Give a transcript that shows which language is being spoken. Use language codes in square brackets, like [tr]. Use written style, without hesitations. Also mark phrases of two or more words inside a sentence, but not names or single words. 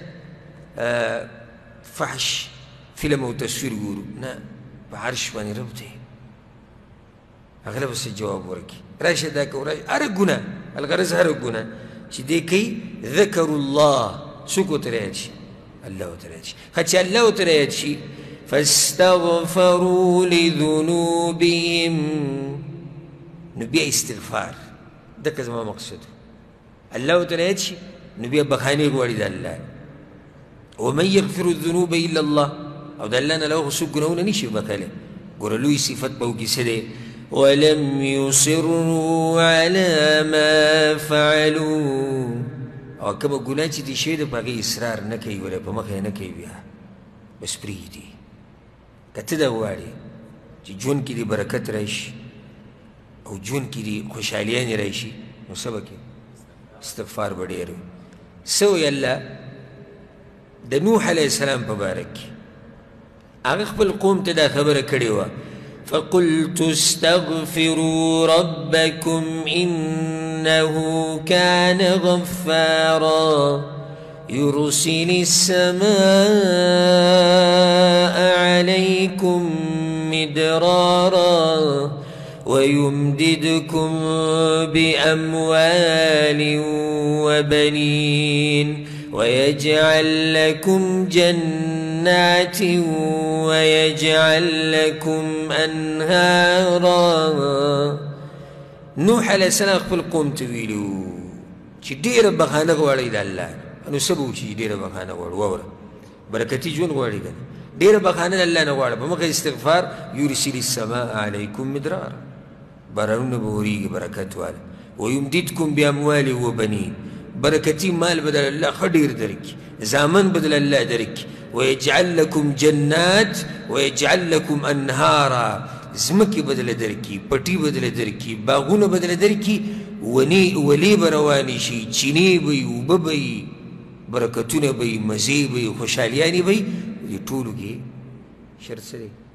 [ps] فحش فلم او تصویر ګورو نه په عرش باندې رب دی هغه له به جواب ورکړي راشه دا کوه راشه هره ګناه الغرض هره ګناه چې دی کوي [ar] ذکروا الله [ps] څوک ورته رایاد شي الله ورته رایاد شي ښه چې الله ورته رایاد شي [ar] فاستغفروا لذنوبهم [ps] نو بیا استغفار دکه زما مقصد الله ورته رایاد شي نو بیا بخانې غواړي د الله [ar] ومن یغفر الذنوب الا الله [ps] او د الله نه له هغه څوک ګناهونه نشي بخلی ګوره لوی صفت به وکړي څه دی [ar] ولم يصروا على ما فعلوا [ps] او کومه ګناه چې دې شوې ده په هغې اصرار نه کوي ولی په مخه یې نه کوي بیا بس پرېږدي که ته دا غواړې چې ژوند کې دې برکت راشي او ژوند کې دې خوشحالیانې راشي نو څه به کوې استغفار به ډېر وي څه وایي الله د نوح علیه السلام په باره کې هغه خپل قوم ته دا خبره کړې وه [ar] فقلت استغفروا ربكم إنه كان غفارا يرسل السماء عليكم مدرارا ويمددكم بأموال وبنين ويجعل لكم جنات ويجعل لكم أنهارا [ps] نوح عليه السلام خپل قوم ته ویلي چې ډېره بخانه غواړئ د الله نو څه به وشي چې ډېره بخانه غواړو واوره برکتي ژوند غواړي که نه ډېره بخانه د الله نه غواړه په مخه استغفار [ar] یرسل السماء علیکم مدرارا [ps] بارانونه به ورېږي برکت واله [ar] ویمددکم باموال وبنین [ps] برکتي مال به در الله ښه ډېر درکړي زامن به در الله درکړي [ar] ویجعل لکم جنات ویجعل لکم انهارا [ps] ځمکې به درله درکړي پټي به درله درکړي باغونه به درله درکړي ولې به روانې شي چینې به وي اوبه به وي برکتونه به وي مزې به وي خوشحالیانې به وي دې ټولو کې شرط څه دی